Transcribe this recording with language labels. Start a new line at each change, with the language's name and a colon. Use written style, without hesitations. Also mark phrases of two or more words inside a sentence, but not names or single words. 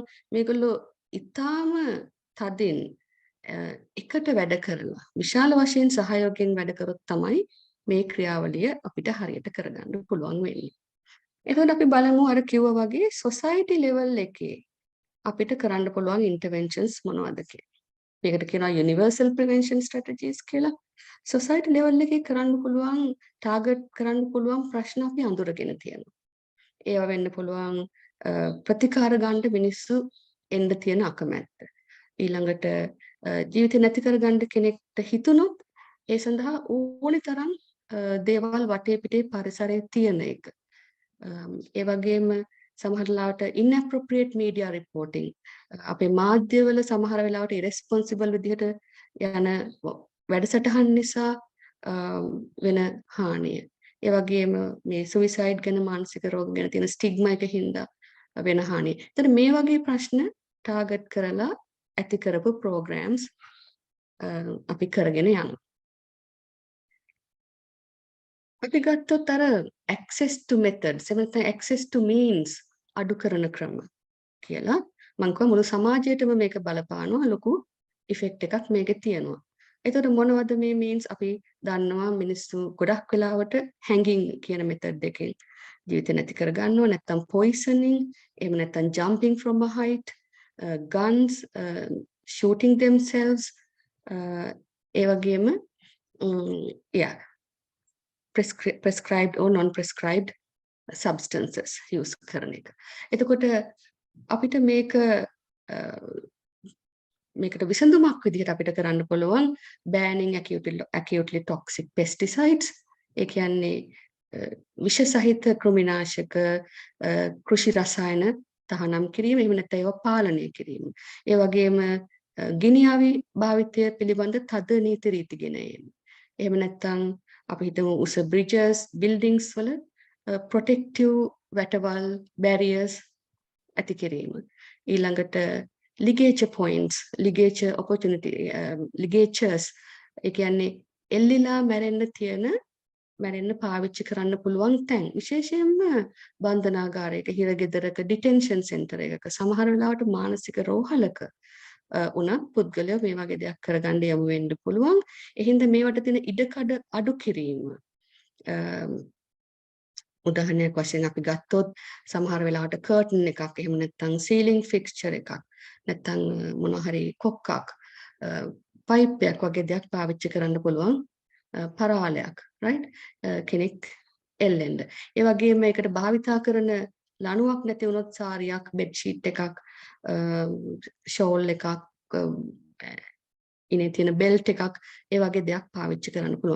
Sinhala: මේගොල්ලෝ ඊටාම තදින් එකට වැඩ කරලා විශාල වශයෙන් සහයෝගයෙන් වැඩ කරොත් තමයි මේ ක්‍රියාවලිය අපිට හරියට කරගන්න පුළුවන් වෙන්නේ. එතකොට අපි බලමු අර කිව්වා වගේ
English: society level
Sinhala: එකේ අපිට කරන්න පුළුවන් interventions මොනවද කියලා. මේකට කියනවා
English: universal prevention strategies
Sinhala: කියලා.
English: society level
Sinhala: එකේ කරන්න පුළුවන්, target කරන්න පුළුවන් ප්‍රශ්න අපි අඳුරගෙන තියෙනවා. ඒවා වෙන්න පුළුවන් ප්‍රතිකාර ගන්න මිනිස්සු එන්න තියෙන අකමැත්ත. ඊළඟට ජීවිතේ නැති කරගන්න කෙනෙක්ට හිතුනොත් ඒ සඳහා ඕනි තරම් දේවල් වටේ පිටේ පරිසරයේ තියෙන එක. ඒ වගේම සමහර ලාවට
English: inappropriate media reporting
Sinhala: අපේ මාධ්‍යවල සමහර වෙලාවට irresponsible විදිහට යන වැඩසටහන් නිසා වෙන හානිය. ඒ වගේම මේ suicide ගැන මානසික රෝග ගැන තියෙන ස්ටිග්මා එක හින්දා වෙන හානිය. එතන මේ වගේ ප්‍රශ්න ටාගට් කරලා ඇති කරපු programs අපි කරගෙන යනවා. අපි ගත්තොත් අර
English: access to methods
Sinhala: එහෙම නැත්නම්
English: access to means
Sinhala: අඩු කරන ක්‍රම කියලා මම කිව්වා මුළු සමාජයටම මේක බලපානවා ලොකු ඉෆෙක්ට් එකක් මේකේ තියෙනවා. එතකොට මොනවද මේ means අපි දන්නවා මිනිස්සු ගොඩක් වෙලාවට hanging කියන method එකෙන් ජීවිත නැති කර ගන්නවා නැත්නම් poisoning එහෙම නැත්නම්
English: jumping from a height guns shooting themselves
Sinhala: ඒ වගේම
English: yeah prescribed or non-prescribed substances use
Sinhala: කරන එක. එතකොට අපිට මේකට විසඳුමක් විදිහට අපිට කරන්න පුළුවන්
English: banning acutely toxic pesticides.
Sinhala: ඒ කියන්නේ විෂ සහිත කෘමිනාශක කෘෂි රසායන තහනම් කිරීම එහෙම නැත්නම් ඒවා පාලනය කිරීම. ඒ වගේම ගිනි අවි භාවිතය පිළිබඳ තද නීති රීති ගෙන ඒම. එහෙම නැත්නම් අපි හිතමු උස
English: bridges buildings
Sinhala: වල protective වැටවල් barriers ඇති කිරීම. ඊළඟට
English: ligature points ligature opportunity ligatures
Sinhala: ඒ කියන්නේ එල්ලිලා මැරෙන්න පාවිච්චි කරන්න පුළුවන් තැන් විශේෂයෙන්ම බන්ධනාගාරයක හිරගෙදරක
English: detention center
Sinhala: එකක සමහර වෙලාවට මානසික රෝහලක උනත් පුද්ගලයෝ මේ වගේ දෙයක් කරගන්න යමු වෙන්න පුළුවන්. ඒ හින්දා මේවට තියෙන ඉඩකඩ අඩු කිරීම. උදාහරණයක් වශයෙන් අපි ගත්තොත් සමහර වෙලාවට curtain එකක් එහෙම නැත්නම්
English: ceiling fixture
Sinhala: එකක් නැත්නම් මොනවා හරි කොක්කක් pipe එකක් වගේ දෙයක් පාවිච්චි කරන්න පුළුවන් පරාලයක් right කෙනෙක් එල්ලෙන්න. ඒ වගේම මේකට භාවිතා කරන ලණුවක් නැති වුණොත් සාරියක්
English: bed sheet
Sinhala: එකක් ෂෝල් එකක් ඉනේ තියෙන බෙල්ට් එකක් ඒ වගේ දෙයක් පාවිච්චි කරන්න පුළුවන්.